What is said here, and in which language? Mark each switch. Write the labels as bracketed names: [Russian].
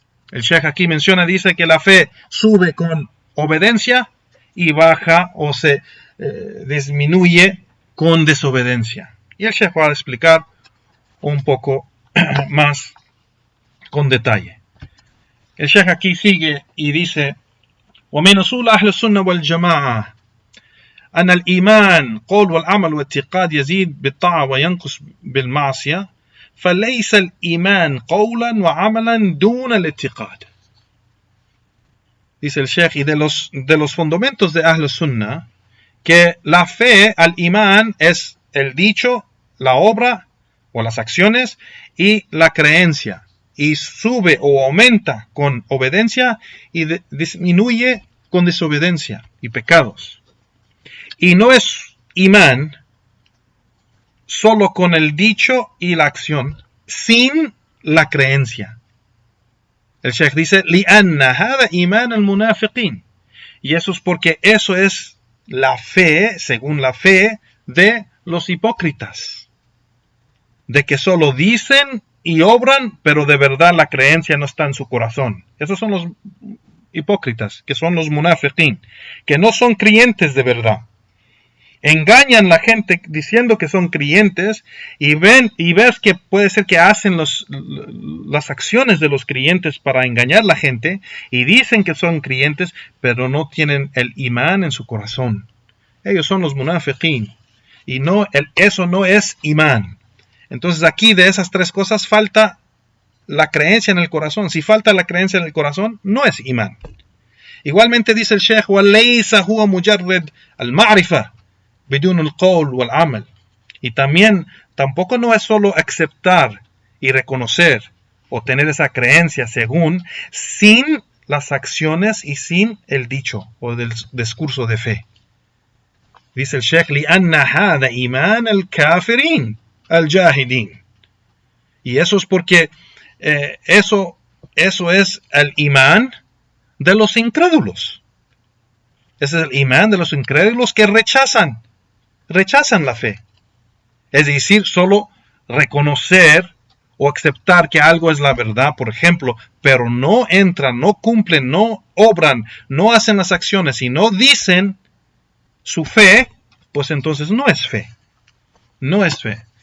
[Spanish] El Sheikh aquí dice que la fe sube con obediencia y baja o se disminuye con desobediencia. Y el Sheikh va a explicar un poco más con detalle. El Sheikh aquí sigue y dice: [Arabic] ومن أصول أهل السنة والجماعة أن الإيمان قول والعمل واعتقاد يزيد بالطاعة وينقص بالمعصية فليس الإيمان قولا وعملا دون الاعتقاد. [Spanish] Dice el Sheikh, y de los fundamentos de Ahl Sunnah, que la fe al imán es el dicho, la obra o las acciones y la creencia, y sube o aumenta con obediencia y disminuye con desobediencia y pecados. Y no es imán solo con el dicho y la acción, sin la creencia. El Sheikh dice: [Arabic] لِأَنَّ هَذَا إِيمَانَ الْمُنَافِقِينَ. [Spanish] Y eso es porque eso es la fe, según la fe de los hipócritas, de que solo dicen y obran, pero de verdad la creencia no está en su corazón. Esos son los hipócritas, que son los munafiqín, que no son creyentes de verdad. Engañan a la gente diciendo que son creyentes, y ves que puede ser que hacen las acciones de los creyentes para engañar a la gente, y dicen que son creyentes, pero no tienen el imán en su corazón. Ellos son los munafiqín, y eso no es imán. Entonces aquí de esas tres cosas falta la creencia en el corazón. Si falta la creencia en el corazón, no es imán. Igualmente dice el Sheikh: [Arabic] وَلَيْسَ هُوَ مُجَرِّدْ الْمَعْرِفَةِ بدون القول والعمل. [Spanish] Y tampoco no es solo aceptar y reconocer o tener esa creencia sin las acciones y sin el dicho o del discurso de fe. Dice el Sheikh: [Arabic] لِأَنَّ هَذَا إِيمَانَ الْكَافِرِينَ الْجَاهِدِينَ. [Spanish] Y eso es porque eso es el imán de los incrédulos. Ese es el imán de los incrédulos que rechazan la fe. Es decir, solo reconocer o aceptar que algo es la verdad, por ejemplo, pero no entran, no cumplen, no obran, no hacen las acciones y no dicen su fe, pues entonces no es fe. No es fe.